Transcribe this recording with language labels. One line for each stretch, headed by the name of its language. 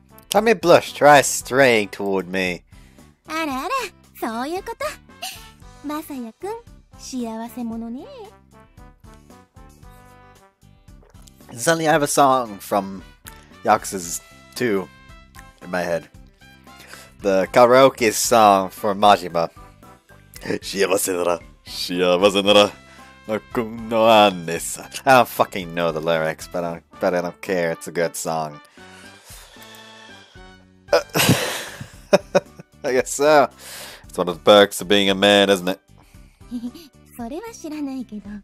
English: Tamie blushed, her eyes straying toward me.
Japanese: あらあら、そういうこと。まさやくん、幸せ者ね。
English: Suddenly I have a song from Yakuza's 2 in my head. The karaoke song for Majima.
Japanese: 幸せなら、幸せなら、僕の姉さん.
English: I don't fucking know the lyrics, but I don't care. It's a good song. I guess so. It's one of the perks of being a man, isn't it?
Japanese: それは知らないけど。